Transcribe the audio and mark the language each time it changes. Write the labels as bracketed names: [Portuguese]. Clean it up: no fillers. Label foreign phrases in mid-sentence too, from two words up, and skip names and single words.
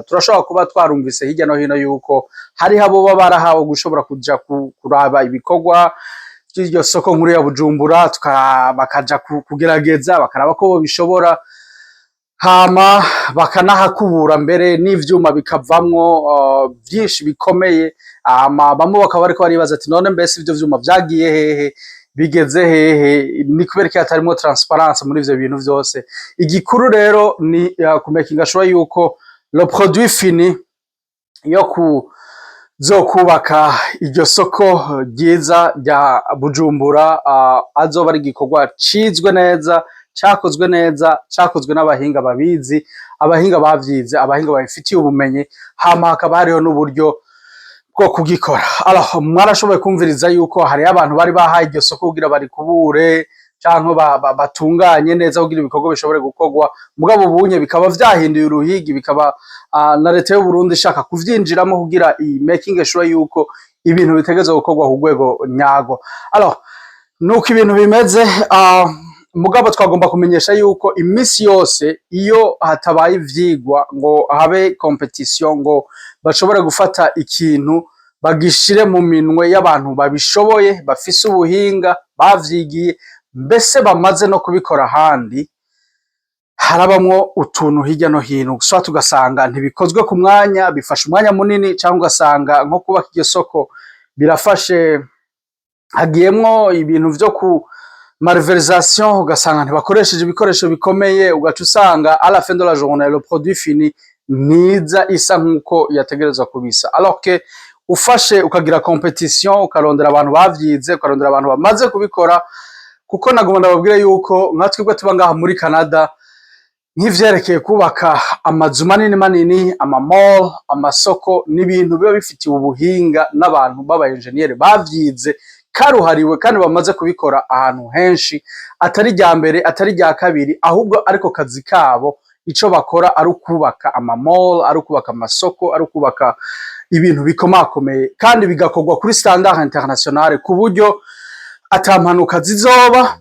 [Rundi] Turashobora kuba twarumvise hirya no hino yuko hariho abo baba barahawe gushobora kuja kuraba ibikorwa by'iryo soko nkuru ya Bujumbura, bakaja kugerageza bakaraba ko bo bishobora, hama bakanahakubura mbere n'ivyuma bikavamwo vyinshi bikomeye. Bamwe bakaba bariko baribaza ati none mbese ivyo vyuma vyagiye hehe, bigeze hehe? Ni kubera ko hatarimo transparence muri ivyo bintu vyose. Igikuru rero ni kumakinga sure yuko [French] le produit fini [Rundi] yo kuzokubaka iryo soko ryiza rya Bujumbura azoba ari igikorwa cizwe neza, cakozwe neza, cakozwe n'abahinga babizi, abahinga bavyize, abahinga babifitiye ubumenyi, hama hakaba hariho n'uburyo bwo kugikora. Alors mwarashoboye kumviriza yuko hari abantu bari bahaye iryo soko kugira bari kubure canke batunganye neza kugira ibikorwa bishobore gukorwa, mugabo ubunye bikaba vyahinduye uruhigi, bikaba na leta y'u Burundi ishaka kuvyinjiramo kugira [English] making sure [Rundi] yuko ibintu bitegezwe gukorwa ku rwego nyago. Alors nuko ibintu bimeze. Mugabo twagomba kumenyesha yuko imisi yose iyo hatabaye ivyigwa ngo habe competition, ngo bashobore gufata ikintu bagishire mu minwe y'abantu babishoboye, bafise ubuhinga, bavyigiye, mbese bamaze no kubikora ahandi, harabamwo utuntu hirya no hino, gusa tugasanga ntibikozwe ku mwanya, bifashe umwanya munini, cyangwa ugasanga nko kubaka iryo soko birafashe, hagiyemwo ibintu vyo ku malversation, ugasanga ntibakoresheje ibikoresho bikomeye, ugaca usanga [French] à la fin de la journée le produit fini [Rundi] niza isa nkuko yategerezwa kubisa. Alors que ufashe ukagira competition, ukarondera abantu bavyize, ukarondera abantu bamaze kubikora, kuko nagomba ndababwira yuko nka twebwe tuba ngaha muri Canada nk'ivyerekeye kubaka amazu manini manini, ama mall, amasoko n'ibintu biba bifitiye ubuhinga n'abantu b'aba engineer bavyize karuhariwe kandi bamaze kubikora ahantu henshi, atari rya mbere atari rya kabiri, ahubwo ariko kazi kabo ico bakora ari ukubaka ama mall, ari ukubaka amasoko, ari ukubaka ibintu bikomakomeye kandi bigakorwa kuri [French] standard international [Rundi] ku buryo atampanuka zizoba.